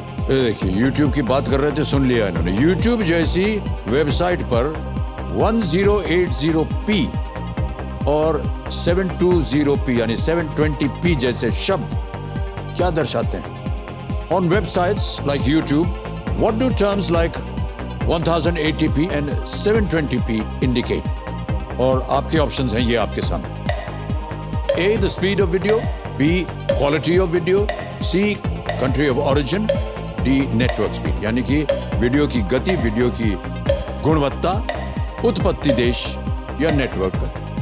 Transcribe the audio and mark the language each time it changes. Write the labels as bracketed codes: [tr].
[hi] ये देखिए, YouTube की बात कर रहे थे, सुन लिया इन्होंने। YouTube जैसी वेबसाइट पर 1080p और 720p यानी 720p जैसे शब्द क्या दर्शाते हैं? [en] On websites like YouTube, what do terms like 1080p and 720p indicate? [hi] और आपके ऑप्शंस हैं ये आपके सामने। [en] A, the speed of video, B, quality of video, C, country of origin, D, network speed [hi] यानी कि वीडियो की गति, वीडियो की गुणवत्ता, उत्पत्ति देश या नेटवर्क गति।